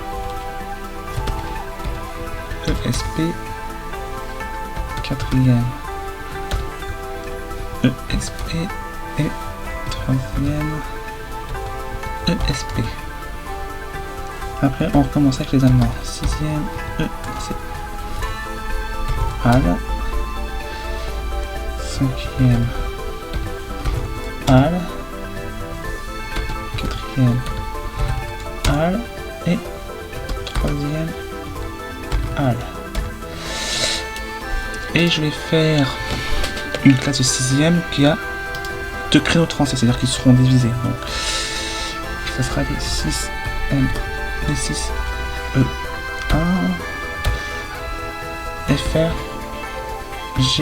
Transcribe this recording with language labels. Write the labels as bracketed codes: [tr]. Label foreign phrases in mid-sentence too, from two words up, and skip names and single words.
[fr] ESP. Quatrième. ESP. Et troisième. ESP. Après, on recommence avec les Allemands. 6e. ESP. Al. 5e. Al. 4e. Al. Et 3e. Al. Et je vais faire une classe de 6e qui a 2 créneaux de français, c'est-à-dire qu'ils seront divisés. Donc, ça sera les 6M, les 6 E1, FR, G1.